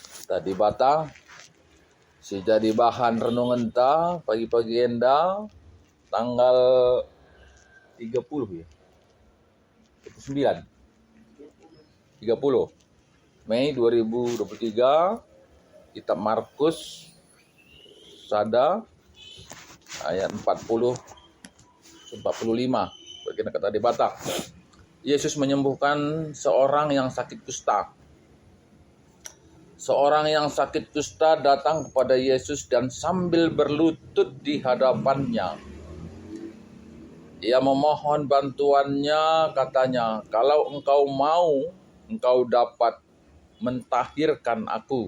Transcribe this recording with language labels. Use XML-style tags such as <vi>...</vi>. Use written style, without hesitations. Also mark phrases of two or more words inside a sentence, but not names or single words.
<btx>Tadi bata si jadi bahan renungan ta pagi-pagi enda tanggal 30 ya. 29 30 Mei 2023 kitab Markus sada ayat 40 45 bagian kata di bata.</btx> <id>Yesus menyembuhkan seorang yang sakit kusta. Seorang yang sakit kusta datang kepada Yesus dan sambil berlutut di hadapannya. Ia memohon bantuannya, katanya, "Kalau engkau mau, engkau dapat mentahirkan aku."</id>